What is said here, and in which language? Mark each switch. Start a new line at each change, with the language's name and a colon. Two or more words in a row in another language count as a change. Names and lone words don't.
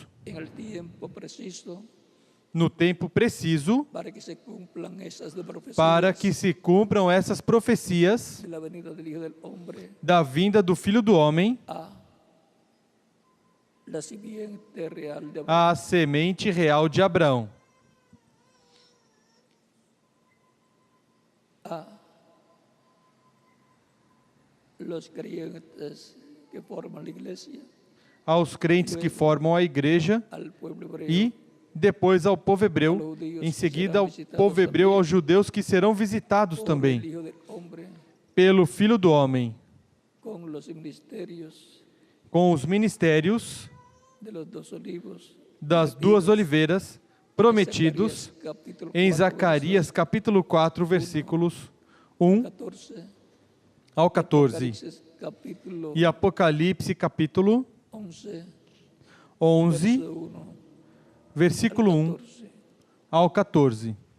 Spanish: En el tiempo preciso
Portuguese: no tempo preciso
Spanish: para que se cumplan esas profecías
Portuguese: para que se cumpram essas profecias
Spanish: de la venida del Hijo del Hombre
Portuguese: da vinda do Filho do Homem,
Spanish: a la simiente real de Abraham.
Portuguese: a semente real de Abraão,
Spanish: A los creyentes que forman la iglesia,
Portuguese: aos crentes que formam a igreja
Spanish: al pueblo hebreo,
Portuguese: e depois ao povo hebreu, em seguida ao povo hebreu, aos judeus que serão visitados
Spanish: por el
Portuguese: também
Spanish: Hijo del Hombre,
Portuguese: pelo Filho do Homem,
Spanish: con los ministerios
Portuguese: com os ministérios
Spanish: de los dos olivos,
Portuguese: das duas oliveiras prometidos em Zacarias capítulo 4, versículos 1 ao 14 e Apocalipse capítulo 11, versículo 1 ao 14.